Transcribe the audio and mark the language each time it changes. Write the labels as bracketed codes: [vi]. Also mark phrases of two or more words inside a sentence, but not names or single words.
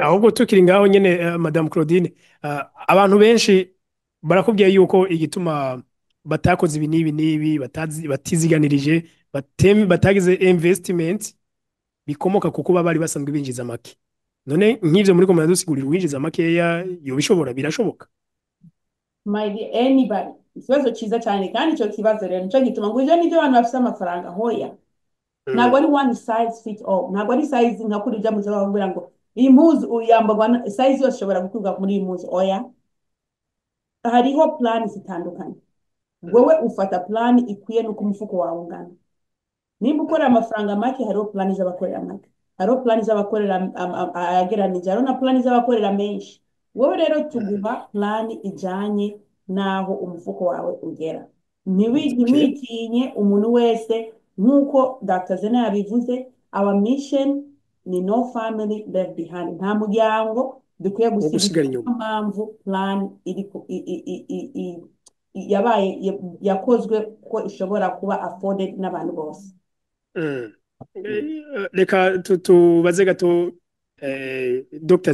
[rn] Ahubwo tukiri ngaho nyene Madame Claudine, abantu benshi barakubwiye yuko igituma batakoze ibi n'ibi batiziganirije batagize investment bikomoka kuko bari basanzwe binjiza make. None nk'ivyo muri ko muradusigurira winjiza makeya yo bishobora birashoboka? [en] My dear, anybody, [rn] ikibazo cyiza cyane, kandi icyo kibazo rero nicyo gituma ngo ivyo nivyo abantu bafite amafaranga hoya. Ntabwo ari [en] one size fit all, [rn] ntabwo ari size nka kuri ibyo muzo bakubwira ngo iyi mpuzu uyambagwa size yose ishobora gukurwa muri iyi mpuzu. Oya, hariho plan zitandukanye. Wewe ufata plan ikwiye nuko umufuko wawe ungana. Nimba ukora amafaranga make, hariho plan z'abakorera make, hariho plan z'abakorera ageranije, hariho na plan z'abakorera menshi. Wowe rero tuguha plan ijanye naho umufuko wawe ugera. Ntiwitinye umuntu wese, nkuko Dr. Zena yabivuze, [en] our mission ni no family left behind. [rn] Nta muryango dukwiye gusiga inyuma. Mpamvu plan yakozwe ko ishobora kuba afforded n'abantu bose. Reka tubaze gato Dr.